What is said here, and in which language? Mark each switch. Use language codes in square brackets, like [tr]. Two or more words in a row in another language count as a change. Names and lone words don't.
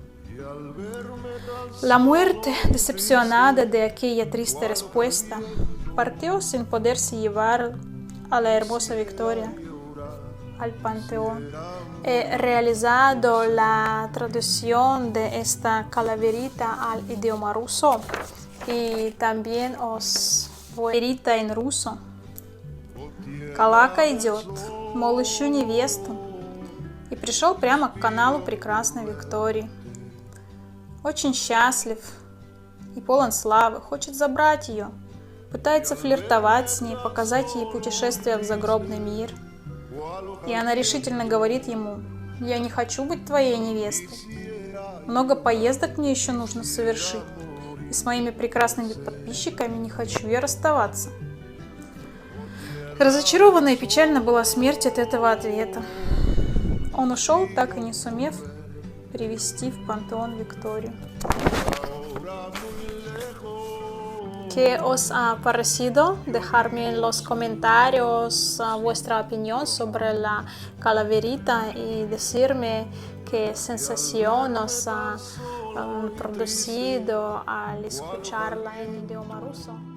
[es] La muerte, decepcionada de aquella triste respuesta, partió sin poderse llevar a la hermosa Victoria al panteón. He realizado la traducción de esta calaverita al idioma ruso y también os voy a decir en ruso. [ru] Калака идет, мол, ищу невесту, и пришел прямо к каналу прекрасной Виктории. Очень счастлив и полон славы, хочет забрать ее, пытается флиртовать с ней, показать ей путешествие в загробный мир. И она решительно говорит ему: «Я не хочу быть твоей невестой. Много поездок мне еще нужно совершить, и с моими прекрасными подписчиками не хочу я расставаться». Разочарована и печальна была смерть от этого ответа. Он ушел, так и не сумев привести в пантеон Викторию. [es] ¿Qué os ha parecido? Dejarme en los comentarios vuestra opinión sobre la calaverita y decirme qué sensación os ha producido al escucharla en idioma ruso.